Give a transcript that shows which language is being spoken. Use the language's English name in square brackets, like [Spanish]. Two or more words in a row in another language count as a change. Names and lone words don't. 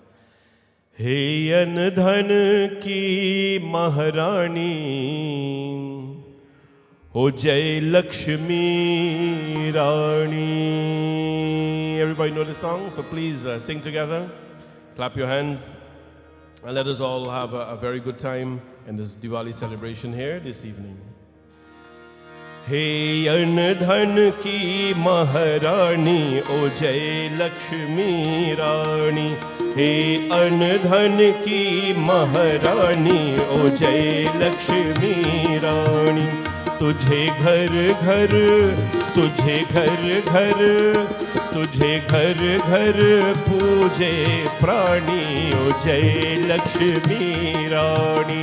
[Hindi] हे अनधन की महारानी, ओ जय लक्ष्मी रानी. [English] Everybody know this song? So please sing together, clap your hands, and let us all have a very good time in this Diwali celebration here this evening. [Hindi] हे अनधन की महारानी, ओ जय लक्ष्मी रानी. हे अनधन की महारानी, ओ जय लक्ष्मी रानी. तुझे घर घर पूजे प्राणी, ओ जय लक्ष्मी रानी.